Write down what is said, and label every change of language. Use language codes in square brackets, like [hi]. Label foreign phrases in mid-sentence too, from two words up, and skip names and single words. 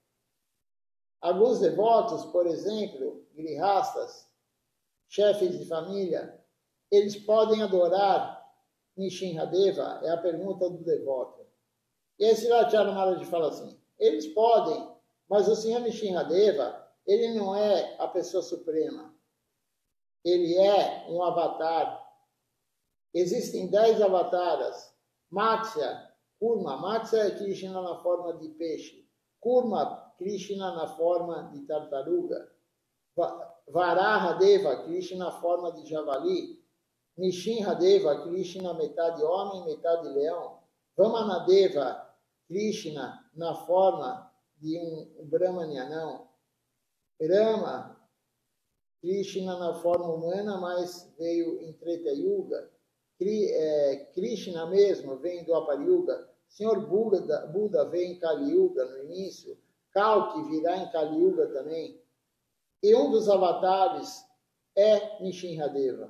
[pt] Alguns devotos, por exemplo, grihastas, chefes de família, eles podem adorar Nishinradeva? É a pergunta do devoto. E aí Srila Maharaj fala assim, eles podem, mas o Senhor Nishinradeva, ele não é a pessoa suprema. Ele é um avatar. Existem 10 avataras. Matsya, Kurma. Matsya é Krishna na forma de peixe. Kurma, Krishna na forma de tartaruga. Varahadeva, Krishna na forma de javali. Nishinradeva, Krishna metade homem, metade leão. Vamanadeva, Krishna na forma de um Brahmani anão. Rama, Krishna na forma humana, mas veio em Treta Yuga. Krishna mesmo vem do Apar Yuga. Senhor Buda vem em Kali Yuga no início. Kalki virá em Kali Yuga também. E um dos avatares é Nishinradeva.